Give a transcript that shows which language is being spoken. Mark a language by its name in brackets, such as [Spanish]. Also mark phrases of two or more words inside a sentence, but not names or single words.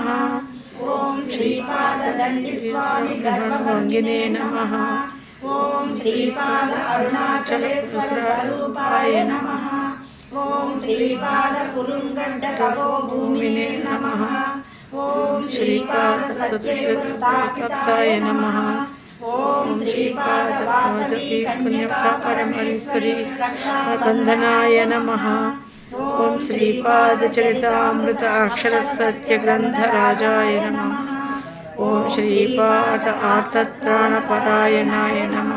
[Sanskrit] ओम श्रीपाद दंडी स्वामी गर्भभंगिने नमः। ओम श्रीपाद अरुणाचलेश्वर स्वरूपाय नमः। ओम श्रीपाद कुरुंगड्ड तपोभूमिने नमः। ओम श्रीपाद सत्ययुग स्थापिताय नमः। ఓం శ్రీపాద వాసవి కన్యకా పరమేశ్వరి రక్షాబంధనాయ నమః. ఓం శ్రీపాద చరితామృత అక్షర సత్య గ్రంథరాజాయ నమః. ఓం శ్రీపాద ఆర్తత్రాణపరాయణాయ నమః.